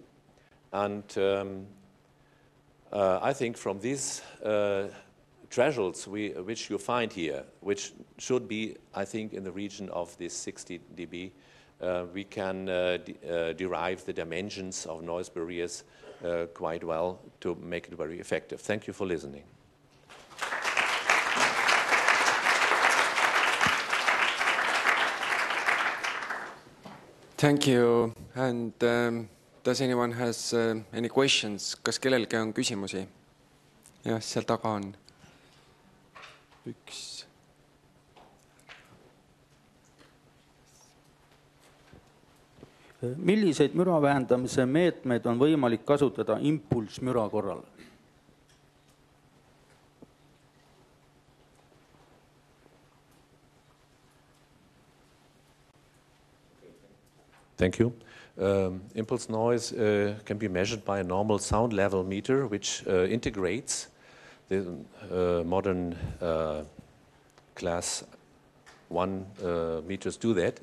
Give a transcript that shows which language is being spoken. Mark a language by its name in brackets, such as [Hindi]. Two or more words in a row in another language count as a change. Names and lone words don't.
[English] And I think from these thresholds which you find here, which should be, I think, in the region of this 60 dB, we can derive the dimensions of noise barriers quite well to make it very effective. Thank you for listening. Thank you. And does anyone has any questions? [Estonian] Kas kellelgi on küsimusi? Jah, seal taga on üks. Milliseid müra vähendamise meetmeid on võimalik kasutada impulsmüra korral? [English] Thank you. Impulse noise can be measured by a normal sound level meter, which integrates the modern class 1 meters do that.